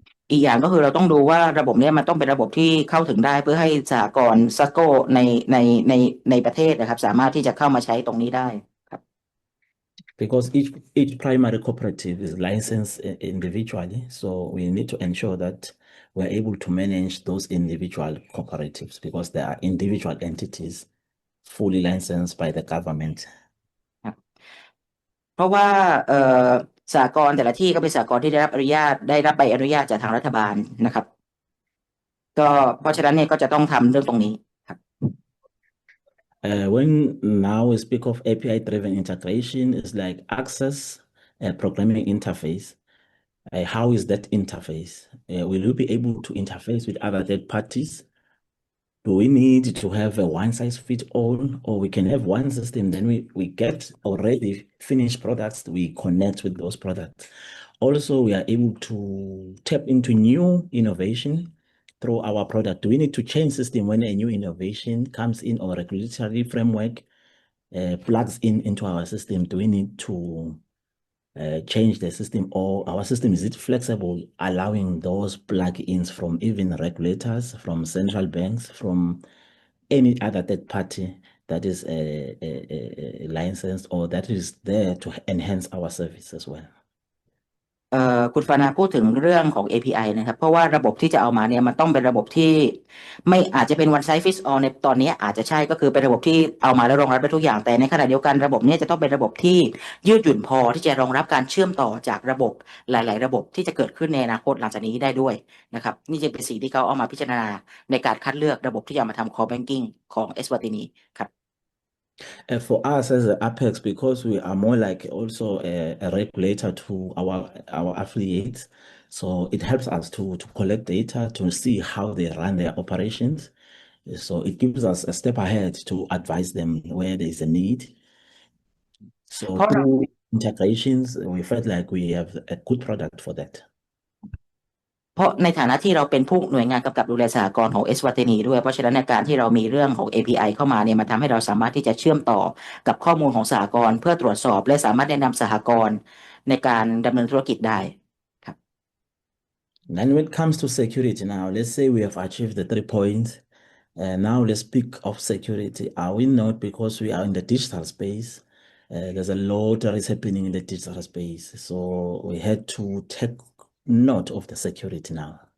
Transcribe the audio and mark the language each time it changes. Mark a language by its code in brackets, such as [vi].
[th] อีกอย่างก็คือเราต้องดูว่าระบบเนี้ยมันต้องเป็นระบบที่เข้าถึงได้เพื่อให้สหกรณ์ซัสโกในในในประเทศนะครับสามารถที่จะเข้ามาใช้ตรงนี้ได้ครับ [en] Because each primary cooperative is licensed individually, so we need to ensure that we're able to manage those individual cooperatives because they are individual entities fully licensed by the government. เพราะว่าสหกรณ์แต่ละที่ก็เป็นสหกรณ์ที่ได้รับใบอนุญาตจากทางรัฐบาลนะครับก็เพราะฉะนั้นเนี่ยก็จะต้องทำเรื่องตรงนี้ครับ When now we speak of API-driven integration, it's like access a programming interface. How is that interface? Will you be able to interface with other third parties? Do we need to have a one-size-fits-all, or we can have one system, then we get already finished products, we connect with those products. Also, we are able to tap into new innovation through our product. Do we need to change system when a new innovation comes in or regulatory framework plugs into our system? Do we need to change the system, or our system is it flexible, allowing those plug-ins from even regulators, from central banks, from any other third party that is licensed or that is there to enhance our service as well? [th] คุณฟานาพูดถึงเรื่องของ API นะครับเพราะว่าระบบที่จะเอามาเนี่ยมันต้องเป็นระบบที่ไม่อาจจะเป็น [en] one size fits all [th] ในตอนนี้อาจจะใช่ก็คือเป็นระบบที่เอามาแล้วรองรับได้ทุกอย่างแต่ในขณะเดียวกันระบบเนี้จะต้องเป็นระบบที่ยืดหยุ่นพอที่จะรองรับการเชื่อมต่อจากระบบหลายๆ ระบบที่จะเกิดขึ้นในอนาคตหลังจากนี้ได้ด้วยนะครับนี่จึงเป็นสิ่งที่เขาเอามาพิจารณาในการคัดเลือกระบบที่จะมาทำ core banking ของเอสวาตินีครับ [en] For us as an Apex, because we are more like also a regulator to our affiliates, so it helps us to collect data to see how they run their operations. So it gives us a step ahead to advise them where there is a need. So through integrations, we felt like we have a good product for that. [th] เพราะในฐานะที่เราเป็นผู้หน่วยงานกำกับดูแลสหกรณ์ของเอสวาตินีด้วยเพราะฉะนั้นในการที่เรามีเรื่องของ API เข้ามาเนี่ยมันทำให้เราสามารถที่จะเชื่อมต่อกับข้อมูลของสหกรณ์เพื่อตรวจสอบและสามารถแนะนำสหกรณ์ในการดำเนินธุรกิจได้ครับ [en] And when it comes to security now, let's say we have achieved the 3 points. Now let's speak of security. Are we not, because we are in the digital space, there's a lot that is happening in the digital space. So we had to take note of the security now.